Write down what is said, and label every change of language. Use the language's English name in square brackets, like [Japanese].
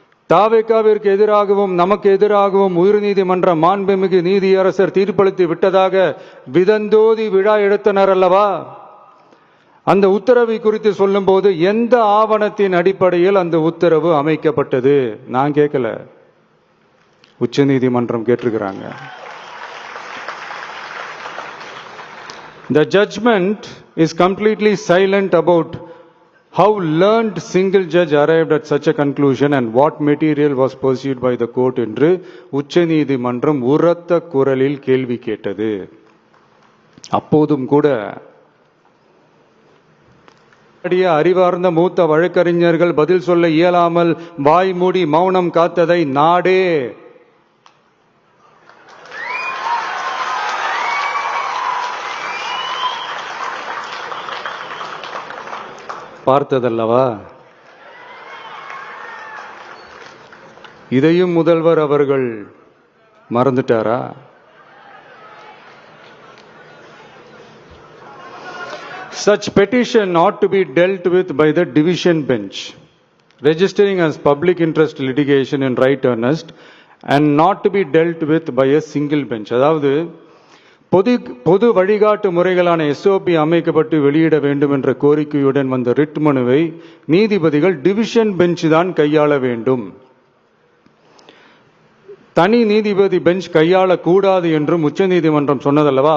[Tamil] தாவேகாவிற்கு எதிராகவும் நமக்கு எதிராகவும் உயர்நீதிமன்ற மாண்புமிகு நீதியரசர் தீர்ப்பளித்து விட்டதாக விதந்தோதி விழா எடுத்தனர் அல்லவா? அந்த உத்தரவை குறித்து சொல்லும் போது எந்த ஆவணத்தின் அடிப்படையில் அந்த உத்தரவு அமைக்கப்பட்டது? நான் கேட்கல, உச்ச நீதிமன்றம் கேட்டிருக்கிறாங்க. [English] The judgment is completely silent about how learned single judge arrived at such a conclusion and what material was pursued by the court [Tamil] என்று உச்ச நீதிமன்றம் உரத்த குரலில் கேள்வி கேட்டது. அப்போதும் கூட அறிவார்ந்த மூத்த வழக்கறிஞர்கள் பதில் சொல்ல இயலாமல் வாய் மூடி மௌனம் காத்ததை நாடே பார்த்ததல்லவா? இதையும் முதல்வர் அவர்கள் மறந்துட்டாரா? [English] Such petition ought to be dealt with by the division bench, registering as public interest litigation in right earnest and not to be dealt with by a single bench. [Tamil] அதாவது பொது வழிகாட்டு முறைகளான எஸ்ஓபி அமைக்கப்பட்டு வெளியிட வேண்டும் என்ற கோரிக்கையுடன் வந்த ரிட் மனுவை நீதிபதிகள் டிவிஷன் பெஞ்ச் தான் கையாள வேண்டும், தனி நீதிபதி பெஞ்ச் கையாளக்கூடாது என்றும் உச்சநீதிமன்றம் சொன்னதல்லவா?